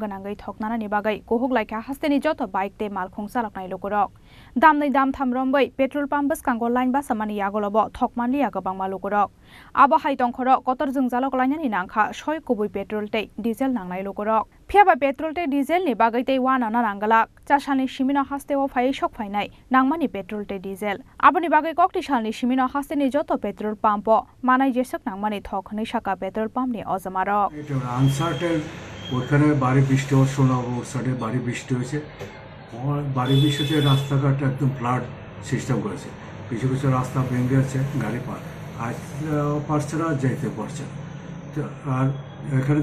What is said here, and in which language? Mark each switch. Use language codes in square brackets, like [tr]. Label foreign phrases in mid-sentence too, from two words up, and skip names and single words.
[trp] गनांगै थकनानानि बागै गहुगलायखा हास्तेनि जतो बाइक तै माल खुंसालाकनाय लुकुरक दामनै दाम थामरम्बै पेट्रोल पाम्प बसकांगो लाइन बासामानि यागलब थकमानलिया गोबां मालुकुरक आबा हाइतंखर कतर जोंजालक लाइनानि नांखा सय कुबै पेट्रोल तै डिजेल नांनाय लुकुरक फियाबा पेट्रोल तै डिजेल नि बागै तै वाना नांगलाक चासालनि सिमिनो हास्तेआव फाय सकफायनाय नांमानि पेट्रोल तै डिजेल आबनि बागै कक्टिसालनि सिमिनो हास्तेनि जतो पेट्रोल पाम्प मानाय जेसक नांमानि थक नै साका पेट्रोल पाम्प नि अजमारक [bn] আনসার্টেন ওখানে বাড়ি বৃষ্টি হওয়ার শোনাবো ওর সাইডে বাড়ি বৃষ্টি হয়েছে বাড়ি বৃষ্টিতে রাস্তাঘাট একদম ফ্লাড সিস্টেম করেছে কিছু কিছু রাস্তা ভেঙে গেছে গাড়ি পারছে না যেতে পারছে না আর এখানে